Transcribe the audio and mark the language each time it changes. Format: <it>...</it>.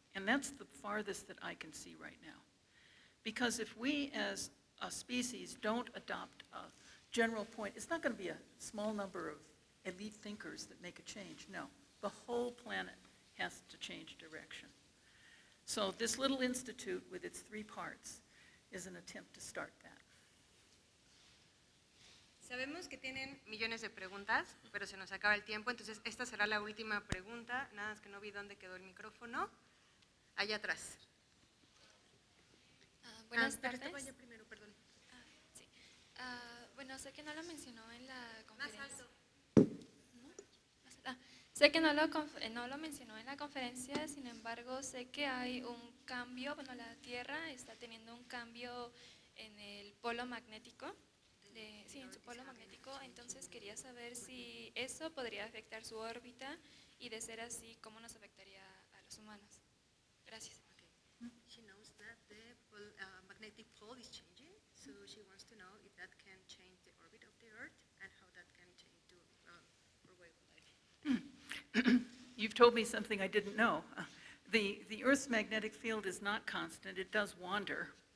<en>And that's the farthest that I can see right now. Because if we as a species don't adopt a general point, it's not going to be a small number of elite thinkers that make a change. No, the whole planet has to change direction. So this little institute with its 3 parts is an attempt to start that.</en> <es>Sabemos que tienen millones de preguntas, pero se nos acaba el tiempo, entonces esta será la última pregunta. Nada más que no vi dónde quedó el micrófono. Allá atrás. Buenas tardes. Vaya primero, perdón. Sí. Bueno, sé que no lo mencionó en la conferencia. Más alto. Sé que no lo mencionó en la conferencia, sin embargo, sé que hay un cambio, bueno, la Tierra está teniendo un cambio en el polo magnético, sí, en su polo magnético, entonces quería saber si eso podría afectar su órbita y de ser así, ¿cómo nos afectaría a los humanos? Gracias.</es> <en>She knows that the magnetic pole is changing, so she wants to know if that can change the orbit of the Earth and how that can change to our way of life. You've told me something I didn't know. The Earth's magnetic field is not constant. It does wander.</en>